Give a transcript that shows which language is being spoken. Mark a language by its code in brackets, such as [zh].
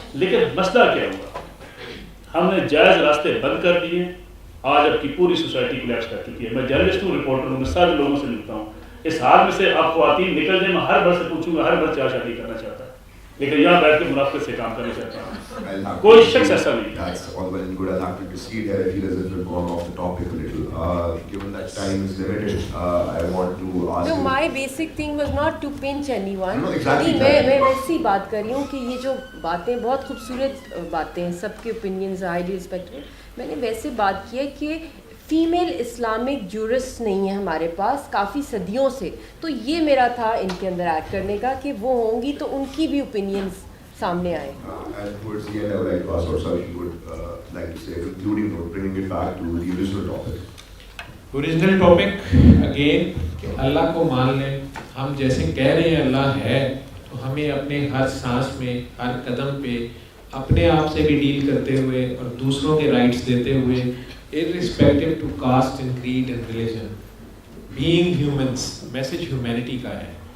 [ur] لیکن مسئلہ کیا ہوا, ہم نے جائز راستے بند کر دیے. آج اب کی پوری سوسائٹی کولیپس کر چکی ہے. میں جرنلسٹ ہوں, رپورٹر ہوں, میں سارے لوگوں سے ملتا ہوں. اس حال میں سے آپ خواتین نکل جائیں, میں ہر بار سے پوچھوں گا, ہر بار 4 شادی کرنا چاہتا ہے, لیکن یہاں بیٹھ کے منافقت سے کام کرنا چاہتا ہوں. کوئی شخص ایسا نہیں. [en] That's all well and good. I'll have to proceed here. I feel as if we've gone off the topic a little. Given that time is limited, I want to ask No, you. my basic thing was not to pinch anyone. No, exactly. [ur] میں ویسی بات کر رہی ہوں کہ یہ جو باتیں بہت خوبصورت باتیں ہیں, سب کے اوپینینز [en] Highly respectful. [ur] میں نے ویسے بات کی ہے کہ [en] female Islamic jurist [ur] نہیں ہے ہمارے پاس کافی صدیوں سے. تو یہ میرا تھا ان کے اندر ایڈ کرنے کا کہ وہ ہوں گی تو ان کی بھی اوپینینز سامنے آئے. [en] And towards the end, I would like to ask also if you would like to say a concluding note, bringing it back to the original topic. Original topic again [ur] کہ اللہ کو مان لیں. ہم جیسے کہہ رہے ہیں اللہ ہے, تو ہمیں اپنے ہر سانس میں, ہر قدم پہ اپنے آپ سے بھی ڈیل کرتے ہوئے اور دوسروں کے رائٹس دیتے ہوئے, [en] irrespective to caste and creed and religion, being humans, [ur] message humanity کا ہے.